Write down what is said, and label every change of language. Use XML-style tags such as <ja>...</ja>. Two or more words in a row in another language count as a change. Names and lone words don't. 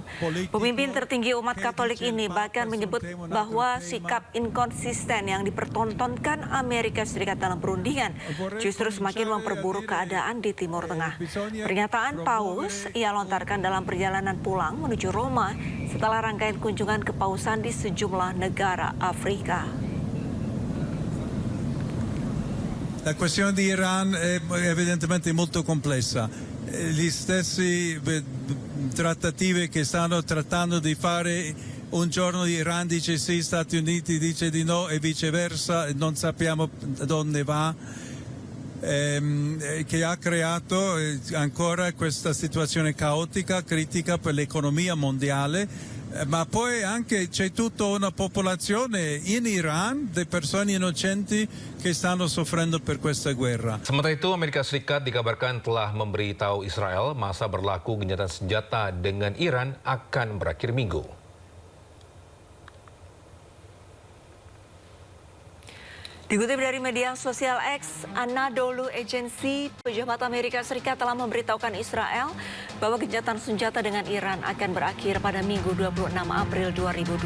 <id>Pemimpin tertinggi umat Katolik ini bahkan menyebut bahwa sikap inkonsisten yang dipertontonkan Amerika Serikat dalam perundingan justru semakin memperburuk keadaan di Timur Tengah. Pernyataan Paus ia lontarkan dalam perjalanan pulang menuju Roma setelah rangkaian kunjungan kepausan di sejumlah negara Afrika.</id> <it>La questione di Iran è evidentemente molto complessa. Gli stessi trattative che stanno trattando di fare, un giorno Iran dice sì, Stati Uniti dice di no e viceversa, non sappiamo dove va, che ha creato ancora questa situazione caotica, critica per l'economia mondiale. Ma poi anche c'è tutta una popolazione in Iran di persone innocenti che stanno soffrendo per questa guerra.</it> <id>Sementara itu, Amerika Serikat dikabarkan telah memberitahu Israel masa berlaku gencatan senjata dengan Iran akan berakhir Minggu. Dikutip dari media sosial X, Anadolu Agency, pejabat Amerika Serikat telah memberitahukan Israel bahwa gencatan senjata dengan Iran akan berakhir pada Minggu 26 April 2026.</id>